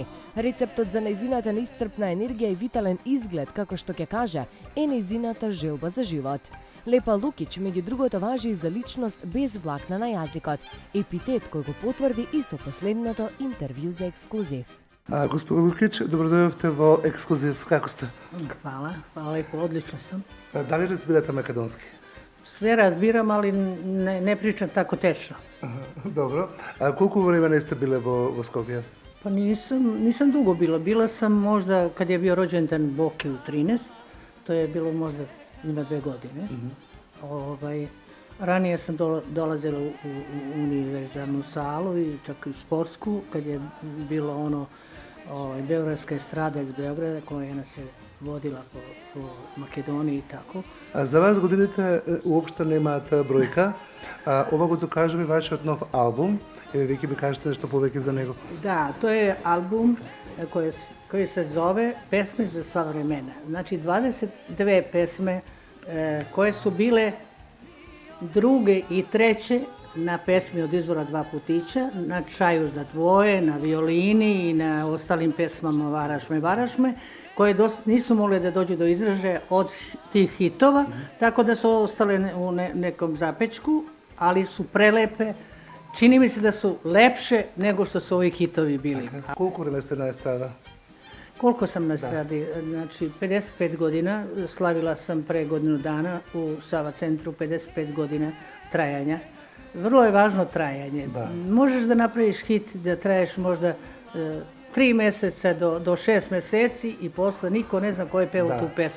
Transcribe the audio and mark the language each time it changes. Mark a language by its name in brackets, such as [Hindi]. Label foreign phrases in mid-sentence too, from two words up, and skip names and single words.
[Macedonian] Рецептот за нејзината неисцрпна енергија и витален изглед, како што ќе каже, е нејзината желба за живот. Лепа Лукич, меѓу другото, важи и за личност без влакна на јазикот, епитет кој го потврди и со последното интервју за ексклузив. Госпожо Лукич, добродојавте во ексклузив. Како сте? [Serbian] Hvala, hvala lepo, odlično sam. [Macedonian] Дали разбирате македонски? [Serbian] Sve razbiram, ali ne pričam tako tečno. [Macedonian] Добро. Колку време не сте биле во Скопје? [Serbian] Pa nisam dugo bila. Bila sam možda kad je bio rođendan Boki u 13, to je bilo možda ima 2 godine. Ranije sam dolazila u univerzalnu salu i čak i sportsku, kad je bilo ono Beogradska estrada iz Beograda koja nas je vodila po Makedoniji i tako. [Macedonian] За вас годините уопште немаат бројка. Ова го докажува и вашиот нов албум. Веќе ми кажете нешто повеќе за него. [Serbian] Da, to je album koji se zove Pesme za sva vremena. Znači 22 pesme koje su bile druge i treće na pesmi od izvora Dva putića, na Čaju za dvoje, na violini i na ostalim pesmama Varaš me, koje nisu mogle da dođu do izražaja od tih hitova, tako da su ostale u nekom zapečku, ali su prelepe. Čini mi se da su lepše nego što su ovi hitovi bili. [Macedonian] Колку време сте на естрада? [Serbian] Koliko sam na estradi? Znači, 55 godina. Slavila sam pre godinu dana u Sava centru 55 godina trajanja. Vrlo je važno trajanje. Da. Možeš da napraviš hit da traješ možda 3 meseca do 6 meseci i posle niko ne zna ko je pevao tu pesmu.